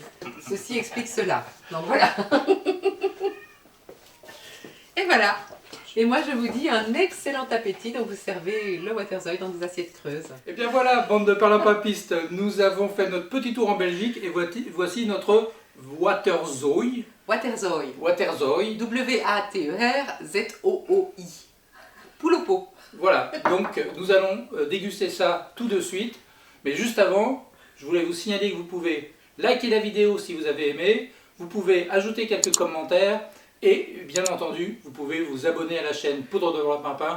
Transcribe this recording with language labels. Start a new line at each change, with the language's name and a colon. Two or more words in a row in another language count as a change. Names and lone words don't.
French: Ceci explique cela, donc voilà. Et voilà. Et moi je vous dis un excellent appétit, donc vous servez le Waterzooi dans des assiettes creuses. Et bien voilà, bande de perlimpinpistes, nous avons fait notre petit tour en Belgique et voici notre Waterzooi. Waterzoi. Waterzoi. W-A-T-E-R-Z-O-O-I. Poule au pot. Voilà, donc nous allons déguster ça tout de suite. Mais juste avant, je voulais vous signaler que vous pouvez liker la vidéo si vous avez aimé. Vous pouvez ajouter quelques commentaires. Et bien entendu, vous pouvez vous abonner à la chaîne Poudre de Perlimpinpin.